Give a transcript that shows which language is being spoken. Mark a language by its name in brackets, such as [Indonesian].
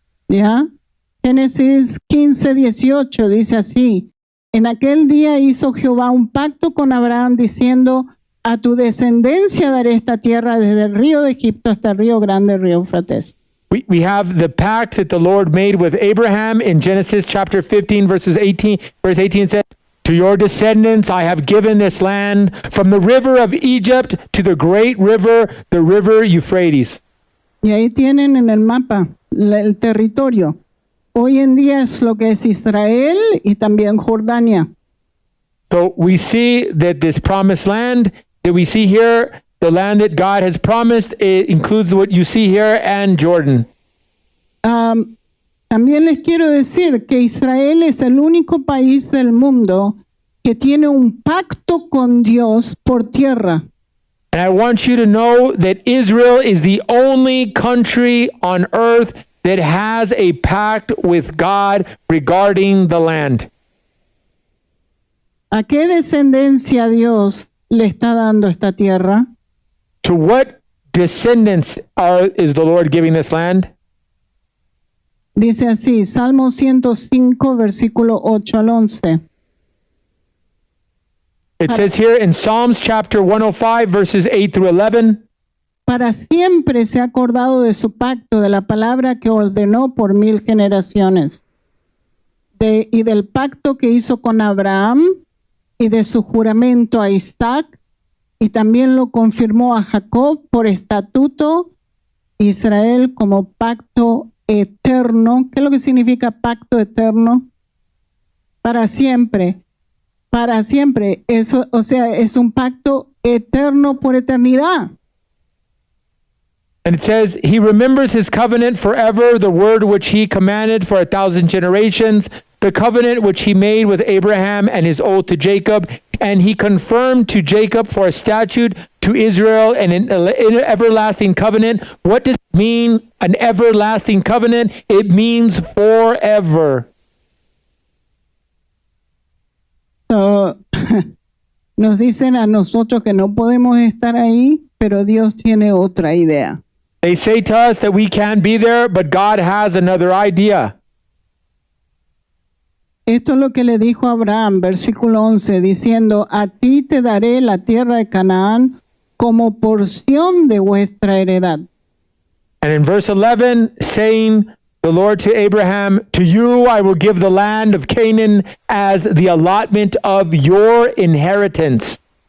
[Spanish] ¿Ya? Génesis 15:18 dice así: en aquel día hizo Jehová un pacto con Abraham diciendo: a tu descendencia daré esta tierra desde el río de Egipto hasta el río grande, el río Eufrates. [English] We have the pact that the Lord made with Abraham in Genesis chapter 15, verse 18 says, to your descendants I have given this land from the river of Egypt to the great river, the river Euphrates. [Spanish] Y ahí tienen en el mapa el territorio. Hoy en día es lo que es Israel y también Jordania. [English] So we see that this promised land that we see here, the land that God has promised, it includes what you see here and Jordan. [Spanish] También les quiero decir que Israel es el único país del mundo que tiene un pacto con Dios por tierra. [English] And I want you to know that Israel is the only country on earth that has a pact with God regarding the land. [Spanish] ¿A qué descendencia Dios le está dando esta tierra? [English] To what descendants is the Lord giving this land? [Spanish] Dice así, Salmo 105, versículo 8 al 11. [English] It says here in Psalms chapter 105, verses 8 through 11, [Spanish] Para siempre se ha acordado de su pacto, de la palabra que ordenó por 1000 generaciones, y del pacto que hizo con Abraham, y de su juramento a Isaac, y también lo confirmó a Jacob por estatuto, Israel como pacto eterno. ¿Qué es lo que significa pacto eterno? Para siempre. Para siempre. Eso, o sea, es un pacto eterno por eternidad. [English] and it says, he remembers his covenant forever, the word which he commanded for 1,000 generations, the covenant which he made with Abraham and his oath to Jacob, and he confirmed to Jacob for a statute, to Israel and an everlasting covenant. What does it mean, an everlasting covenant? It means forever. So, [Spanish] Nos dicen a nosotros que no podemos estar ahí, pero Dios tiene otra idea. [English] They say to us that we can't be there, but God has another idea. [Spanish] Esto es lo que le dijo a Abraham, versículo 11, diciendo, a ti te daré la tierra de Canaán como porción de vuestra heredad. [English] And in verse 11, saying the Lord to Abraham, to you I will give the land of Canaan as the allotment of your inheritance.